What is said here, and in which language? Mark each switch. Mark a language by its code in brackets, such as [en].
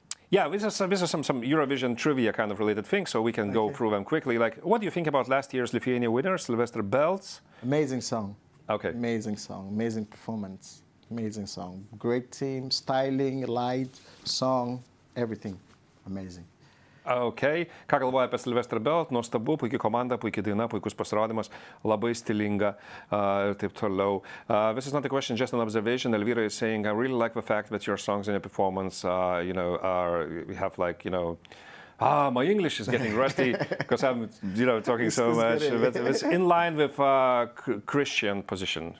[en] Yeah, this is some Eurovision trivia kind of related things, so we can go through them quickly. Like, what do you think about last year's Lithuania winner, Silvestr.lt? Amazing song. Okay. Amazing song, amazing performance, amazing song. Great team, styling, light, song, everything. Amazing. Okay. [lt] Ką galvoja apie Silvestr.lt? Nuostabu, puikiai komanda, puikiai daina, puikus pasirodymas, labai stilinga ir taip toliau. [en] This is not a question, just an observation. Elvira is saying, I really like the fact that your songs and your performance, we have like, my English is getting rusty because I'm, talking so much. It's in line with Christian position.